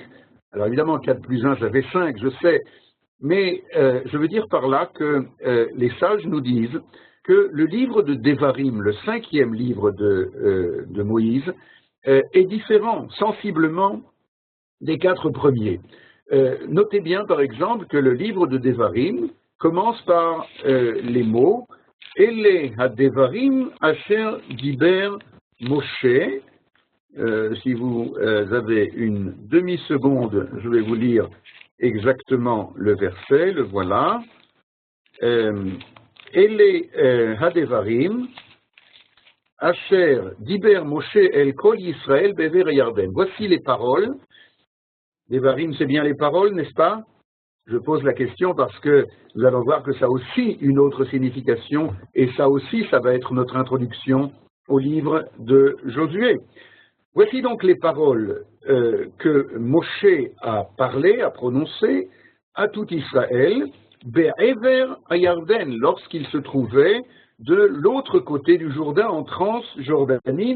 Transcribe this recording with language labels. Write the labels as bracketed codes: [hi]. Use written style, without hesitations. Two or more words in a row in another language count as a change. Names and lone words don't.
[fr] Alors évidemment, 4 plus 1, ça fait 5, je sais, mais je veux dire par là que les sages nous disent que le livre de Devarim, le 5e livre de Moïse, est différent sensiblement des 4 premiers. Notez bien par exemple que le livre de Devarim commence par les mots « [he] אלה הדברים אשר דבר משה ». [fr] Si vous avez une demi-seconde, je vais vous lire exactement le verset, le voilà. « [he] אלה הדברים אשר דבר משה אל כל ישראל בעבר ירדן ». [fr] Voici les paroles. Devarim, c'est bien les paroles, n'est-ce pas? Je pose la question parce que nous allons voir que ça a aussi une autre signification, et ça aussi, ça va être notre introduction au livre de Josué. Voici donc les paroles que Moshe a parlé, a prononcées à tout Israël, [he] בעבר ירדן, [fr] lorsqu'il se trouvait de l'autre côté du Jourdain, en Transjordanie.